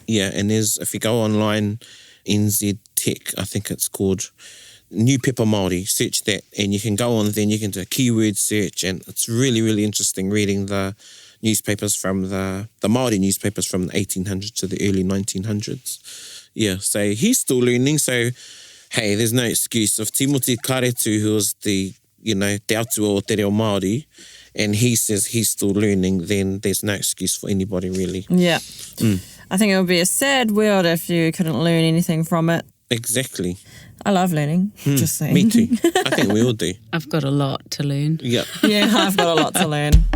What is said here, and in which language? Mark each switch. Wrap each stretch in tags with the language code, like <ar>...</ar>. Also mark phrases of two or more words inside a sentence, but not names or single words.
<en>Yeah, and if you go online, NZ Tech, I think it's called, New Pepper Māori, search that, and you can go on there and you can do a keyword search, and it's really, really interesting reading the newspapers from the Māori newspapers from the 1800s to the early 1900s. Yeah, so he's still learning, so hey, there's no excuse. If Timoti Karetu, who was the,</en> <mi>te atua o te reo Māori,</mi> <en>and he says he's still learning, then there's no excuse for anybody, really. Yeah. I think it would be a sad world if you couldn't learn anything from it. Exactly. I love learning, just saying. Me too. I think we all do. I've got a lot to learn. Yeah. Yeah, I've got a lot to learn.</en>